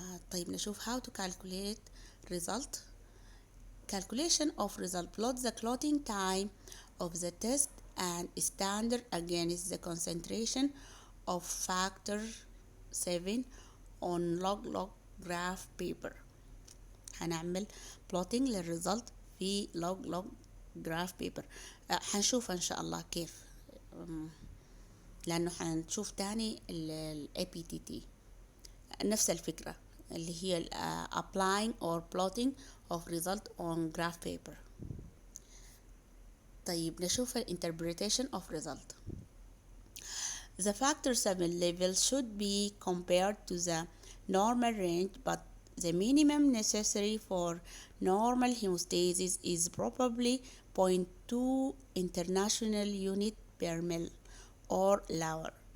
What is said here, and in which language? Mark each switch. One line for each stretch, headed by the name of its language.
English: طيب نشوف how to calculate result. Calculation of result plot the clotting time of the test and standard against the concentration of factor 7 on log graph paper.
Arabic: هنعمل
English: plotting
Arabic: للريزلت في
English: log graph paper.
Arabic: هنشوف ان شاء الله كيف، لانه هنشوف تاني ال APTT نفس الفكرة اللي هي
English: applying or plotting of result on graph paper.
Arabic: طيب نشوف
English: interpretation of result. The factor 7 level should be compared to the normal range, but the minimum necessary for normal hemostasis is probably 0.2 international unit per ml or lower.